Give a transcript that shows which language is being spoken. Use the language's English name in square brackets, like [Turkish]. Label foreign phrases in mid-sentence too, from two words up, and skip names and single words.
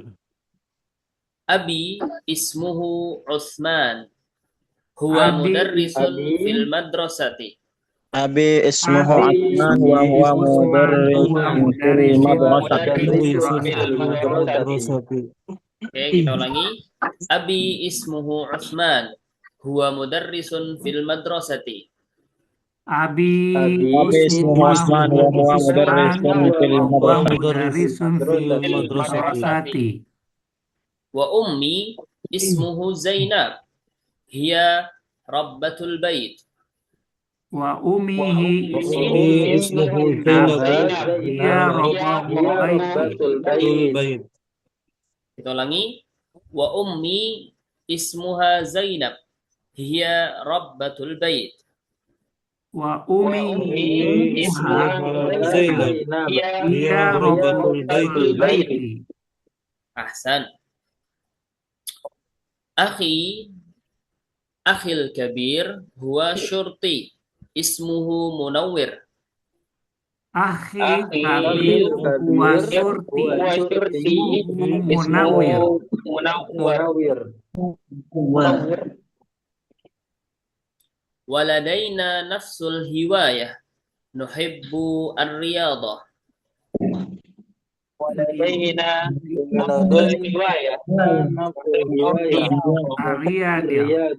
[Arabic] أبي اسمه عثمان. هو مدرس في المدرسة. أبي اسمه عدنان وهو مدرس في المدرسة. [Indonesian] Oke, kita ulangi. [Arabic] أبي اسمه عثمان. هو مدرس في المدرسة. Abi اسمه عثمان وهو مدرس في المدرسة. وأمي اسمه زينب. هي ربة البيت. وأمه اسمه زينب, هي ربة البيت. [Indonesian] Kita ulangi. [Arabic] وأمي اسمها زينب. هي ربة البيت. وأمه اسمها Zainab. هي ربة البيت. Ahsan. أخي الكبير هو شرطي. اسمه منور. أخي كبير هو شرطي. اسمه منور. ولدينا نفس الهواية. نحب الرياضة. Ariyadiyah.